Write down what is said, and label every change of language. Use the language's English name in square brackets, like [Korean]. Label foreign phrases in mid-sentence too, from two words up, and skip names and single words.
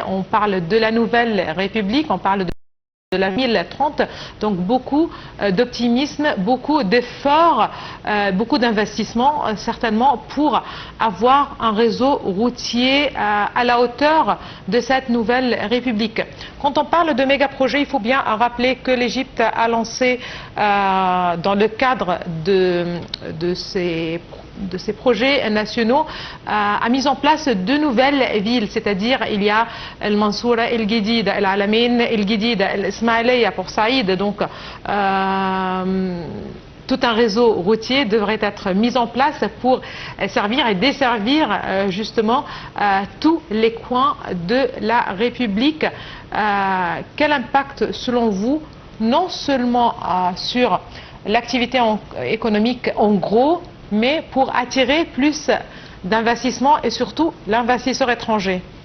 [French] On parle de la Nouvelle République, on parle de la 2030, donc beaucoup d'optimisme, beaucoup d'efforts, beaucoup d'investissements certainement pour avoir un réseau routier à la hauteur de cette nouvelle République. Quand on parle de méga projets, il faut bien rappeler que l'Égypte a lancé dans le cadre de ces projets nationaux, a mis en place de nouvelles villes, c'est-à-dire il y a El Mansoura, El Guidid, El Alamein, El Guidid, El Ismaïlia pour Saïd, donc tout un réseau routier devrait être mis en place pour servir et desservir justement tous les coins de la République. Quel impact selon vous, non seulement sur l'activité économique en gros, mais pour attirer plus d'investissements et surtout l'investisseur étranger?